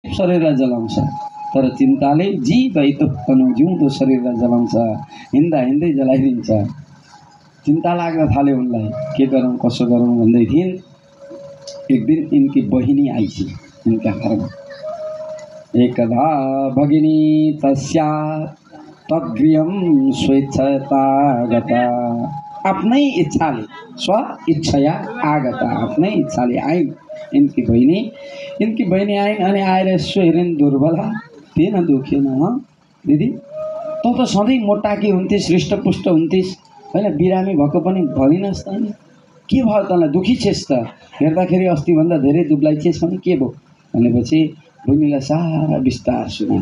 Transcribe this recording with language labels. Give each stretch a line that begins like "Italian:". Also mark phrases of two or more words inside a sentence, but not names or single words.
Nepali: शरीरलाई जलाउँछ, तर चिन्ताले जीवैतनो जिउँदो शरीरलाई जलाउँछ, हिँड्दा हिँड्दै जलाइदिन्छ। चिन्ता लाग्न थाल्यो उनलाई, के गरौँ कसो गरौँ भन्दै थिइन्। एक दिन इनकी बहिनी आइछी इनका घरमा।
Sanskrit: एकदा भगिनी तस्या तद्गृहं स्वेच्छता गता,
Nepali: आफ्नै इच्छाले
Sanskrit: स्व इच्छया आगता,
Nepali: आफ्नै इच्छाले आइन् इनकी बहिनी आइन्। अनि आएर यसो हेरिन्, दुर्बला थिएन, दुखेन। दिदी तँ त सधैँ मोटाकी हुन्थिस्, हृष्टपुष्ट हुन्थिस् होइन, बिरामी भएको पनि भनिनस् त, अनि के भयो तँलाई, दुखी छेस् त, हेर्दाखेरि अस्तिभन्दा धेरै दुब्लाई छेस् भने के भयो भनेपछि बहिनीलाई सारा विस्तार सुनाए।